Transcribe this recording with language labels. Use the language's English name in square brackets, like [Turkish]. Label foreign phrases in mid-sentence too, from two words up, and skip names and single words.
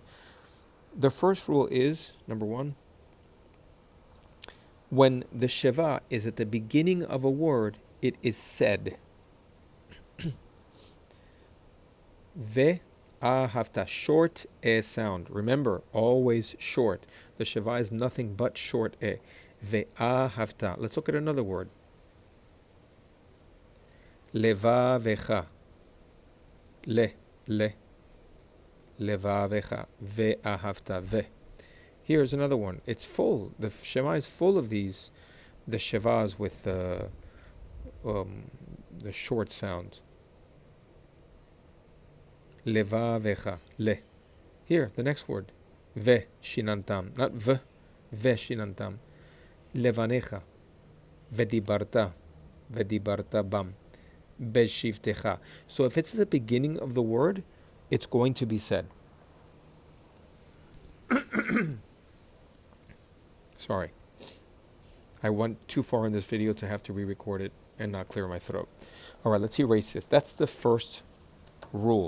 [English] The first rule is, number one, when the Sheva is at the beginning of a word, it is said. Ve'ahavta, short e sound. Remember, always short. The Sheva is nothing but short e. Ve'ahavta. Let's look at another word. Leva vecha. Le. Leva vecha. Ve'ahavta. Ve. Here's another one. It's full. The Shema is full of these. The Shevas with the short sound. Leva vecha. Le. Here, the next word. Ve shinantam. Not v. [Hebrew] ושננתם לבניך ודברת. ודברת בם בשבתך. [English] So if it's at the beginning of the word, it's going to be said. Sorry. I went too far in this video to have to re-record it and not clear my throat. All right, let's erase this. That's the first rule.